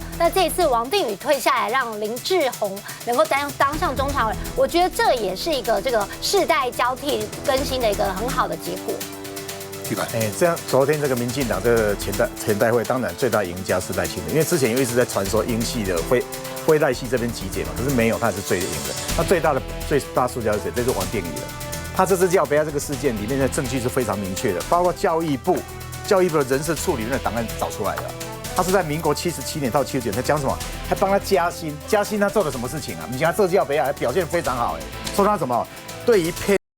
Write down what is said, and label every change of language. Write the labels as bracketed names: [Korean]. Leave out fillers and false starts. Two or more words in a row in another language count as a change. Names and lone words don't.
[Chinese] 那這一次王定宇退下來，讓林志宏能夠當上中常委，我覺得這也是一個這個世代交替更新的一個很好的結果。這樣昨天這個民進黨這個前代會，當然最大贏家是賴清德，因為之前又一直在傳說英系的會賴系這邊集結嘛，可是沒有，他是最贏的。他最大輸家是誰？這是王定宇了。他這次叫北亞這個事件裡面的證據是非常明確的，包括教育部的人事處裡面的檔案找出來的。他是在民國77年到79年，他講什麼？還幫他加薪，他做了什麼事情啊？你看他這叫北亞還表現非常好說他什麼？對於